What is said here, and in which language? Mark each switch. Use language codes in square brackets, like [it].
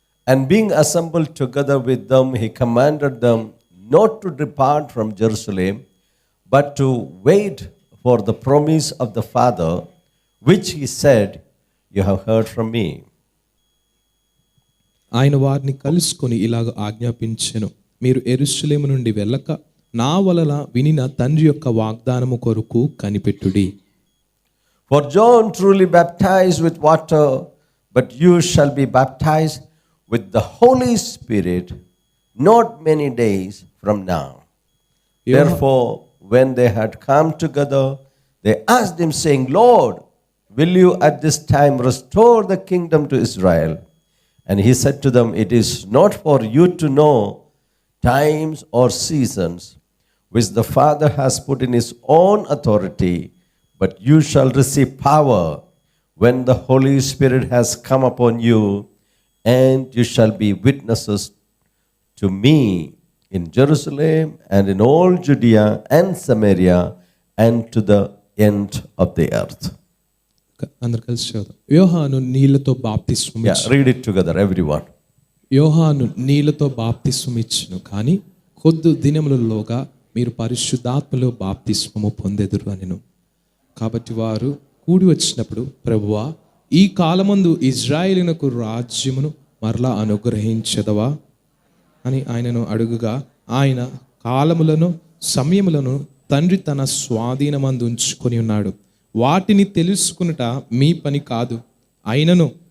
[en] and being assembled together with them, he commanded them not to depart from Jerusalem, but to wait for the promise of the Father, which he said, you have heard from me. [te] ఆయన వారిని కలుసుకొని ఇలాగ ఆజ్ఞాపించెను, మీరు యెరూషలేము నుండి వెళ్ళక నా వలన వినిన తండ్రి యొక్క వాగ్దానము కొరకు కనిపెట్టుడి. [en] For John truly baptized with water, but you shall be baptized with the Holy Spirit not many days from now. Therefore, when they had come together, they asked him, saying, Lord, will you at this time restore the kingdom to Israel? And he said to them, it is not for you to know times or seasons which the Father has put in his own authority, but you shall receive power when the Holy Spirit has come upon you, and you shall be witnesses to me in Jerusalem and in all Judea and Samaria and to the end of the earth. [te] అందరు కలిసి చదువుదాం. యోహాను నీళ్లతో బాప్తిస్మం ఇచ్చెను. [en] Read it together, everyone. [te] యోహాను నీళ్లతో బాప్తిస్మం ఇచ్చెను, కానీ కొద్ది దినములలోగా మీరు పరిశుద్ధాత్మలో బాప్తిస్మము పొందెదరు అనెను. కాబట్టి వారు కూడి వచ్చినప్పుడు, ప్రభువా, ఈ కాలమందు ఇజ్రాయేలునకు రాజ్యమును మరలా అనుగ్రహించదవా అని ఆయనను అడుగుగా, ఆయన కాలములను సమయములను తండ్రి తన స్వాధీనమందు ఉంచుకొని ఉన్నాడు, వాటిని తెలుసుకునుట మీ పని కాదు, అయినను